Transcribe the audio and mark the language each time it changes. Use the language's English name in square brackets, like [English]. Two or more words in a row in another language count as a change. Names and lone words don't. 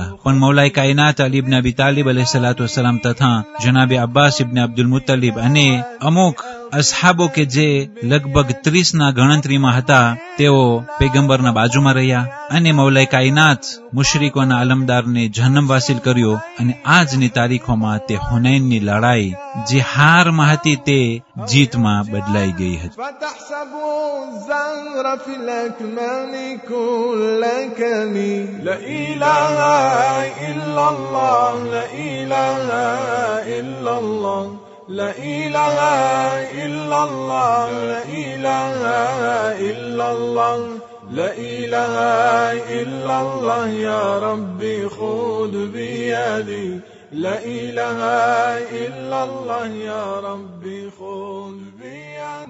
[Gujarati] પણ મૌલાએ કાયનાત અલી ઇબ્ન અબી તાલિબ [Arabic] عليه الصلاة والسلام [Gujarati] તથા જનાબે અબ્બાસ ઇબ્ન અબ્દુલ મુત્તલિબ અને અમુક અસહાબો કે જે લગભગ 30ના ગણતરીમાં હતા તેઓ પૈગંબરના બાજુમાં રહ્યા અને મૌલાએ કાયનાત મુશરિકોના અલમદારને જહન્નમ વાસિલ કર્યો. અને આજની તારીખોમાં તે હુનૈનની લડાઈ જે હારમાં હતી તે જીતમાં બદલાઈ ગઈ હતી. [Arabic] لا إله إلا الله لا إله إلا الله لا إله إلا الله يا ربي خذ بيدي لا إله إلا الله يا ربي خذ بيدي.